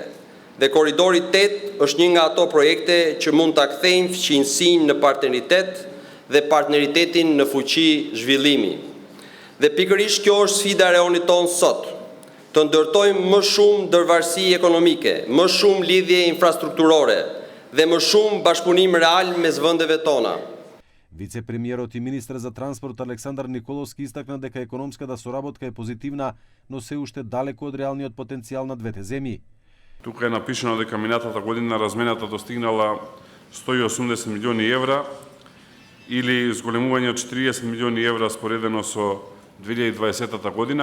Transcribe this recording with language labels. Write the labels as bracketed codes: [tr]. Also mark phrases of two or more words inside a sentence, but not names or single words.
[sq] Dhe Koridori 8 është një nga ato projekte që mund ta kthejnë fqinjsinë në partneritet dhe partneritetin në fuqi zhvillimi. Dhe pikërisht kjo është sfida e rajonit tonë sot, të ndërtojmë më shumë ndërvarësi ekonomike, më shumë lidhje infrastrukturore dhe më shumë bashkëpunim real mes vendeve tona. [mk] Вице-премиерот и министер за транспорт Александар Николовски истакна дека економската соработка е позитивна, но се уште далеку од реалниот потенцијал на двете земји. Тука е напишано дека минатата година размената достигнала 180 милиони евра или зголемување од 40 милиони евра споредено со 2020 година.